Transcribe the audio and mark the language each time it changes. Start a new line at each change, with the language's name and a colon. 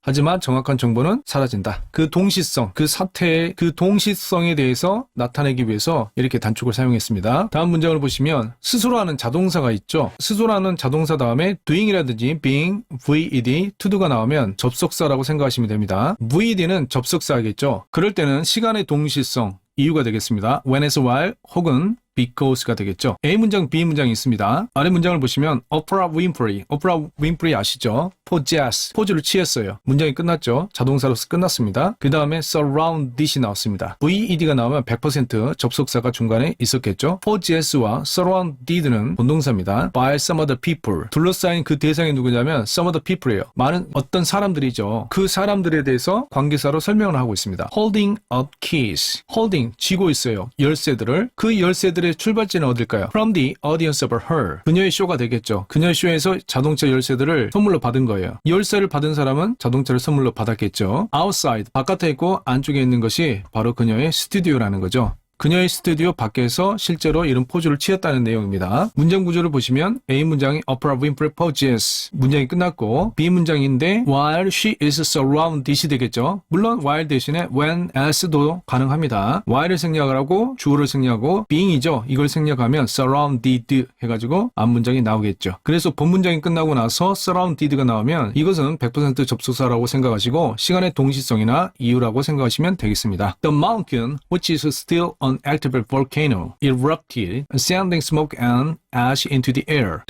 Korean: 하지만 정확한 정보는 사라진다. 그 동시성, 그 사태의 그 동시성에 대해서 나타내기 위해서 이렇게 단축을 사용했습니다. 다음 문장을 보시면 스스로 하는 자동사가 있죠. 스스로 하는 자동사 다음에 doing이라든지 being, VED, to do가 나오면 접속사라고 생각하시면 됩니다. VED는 접속사겠죠. 그럴 때는 시간의 동시성 이유가 되겠습니다.
English: when as while
Korean: 혹은
English: because가 되겠죠.
Korean: A 문장, B 문장이 있습니다. 아래 문장을 보시면 Oprah Winfrey 아시죠? possess, 포즈를 취했어요. 문장이 끝났죠. 자동사로서 끝났습니다. 그 다음에 surround it이 나왔습니다. VED가 나오면 100% 접속사가 중간에 있었겠죠. possess와 surround it는 본동사입니다.
English: by some other people,
Korean: 둘러싸인 그 대상이 누구냐면
English: some other people이에요.
Korean: 많은 어떤 사람들이죠. 그 사람들에 대해서 관계사로 설명을 하고 있습니다.
English: holding up keys, holding,
Korean: 쥐고 있어요. 열쇠들을. 그 열쇠들의 출발지는 어딜까요?
English: From the audience of her.
Korean: 그녀의 쇼가 되겠죠. 그녀의 쇼에서 자동차 열쇠들을 선물로 받은 거예요. 열쇠를 받은 사람은 자동차를 선물로 받았겠죠. outside, 바깥에 있고 안쪽에 있는 것이 바로 그녀의 스튜디오라는 거죠. 그녀의 스튜디오 밖에서 실제로 이런 포즈를 취했다는 내용입니다. 문장 구조를 보시면 A 문장이 Oprah Winfrey poses 문장이 끝났고 B 문장인데
English: while she is surrounded
Korean: 이 되겠죠. 물론 while 대신에 when as도 가능합니다. while을 생략을 하고 주어를 생략하고 being이죠. 이걸 생략하면 surrounded 해가지고 앞문장이 나오겠죠. 그래서 본문장이 끝나고 나서 surrounded가 나오면 이것은 100% 접속사라고 생각하시고 시간의 동시성이나 이유라고 생각하시면 되겠습니다.
English: The mountain which is still an active volcano erupted, sending smoke and ash into the air.